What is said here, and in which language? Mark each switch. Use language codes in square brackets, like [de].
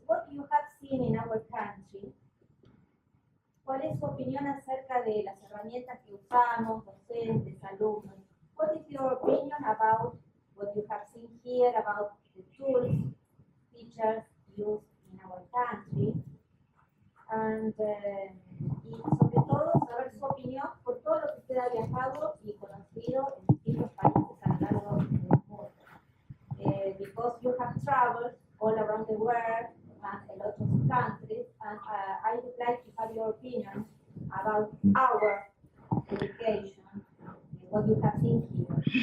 [en] What you have seen in our country. [es] ¿Cuál es su opinión acerca de las herramientas que usamos, docentes, alumnos? [en] What is your opinion about what you have seen here, about the tools teachers use in our country? [es] And, y sobre todo saber su opinión por todo lo que usted ha viajado y conocido en distintos países a lo largo del mundo. [en] Because you have traveled all around the world and a lot of countries, and I would like to have your opinion about our education, what you have seen here.